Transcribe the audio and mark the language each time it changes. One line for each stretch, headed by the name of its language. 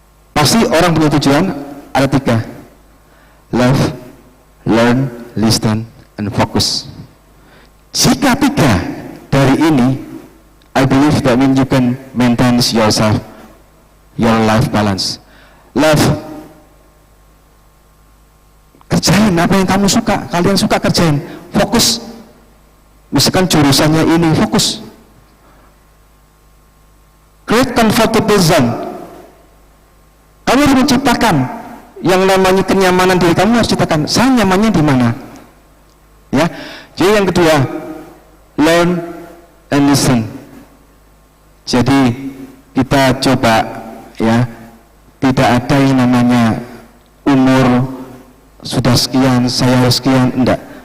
Indonesian: Pasti orang punya tujuan, ada 3.
English: Love, learn, listen, and focus.
Indonesian: Jika 3 dari ini,
English: I believe that means you can maintain yourself, your life balance.
Indonesian: Love, kerjain apa yang kamu suka, kalian suka kerjain. Fokus, misalkan jurusannya ini, fokus.
English: Create comfortable zone.
Indonesian: Kamu harus menciptakan yang namanya kenyamanan diri kamu, harus ciptakan. Saya nyamannya di mana? Ya. Jadi yang kedua,
English: learn and listen.
Indonesian: Jadi kita coba ya, tidak ada yang namanya umur sudah sekian, saya harus sekian, enggak.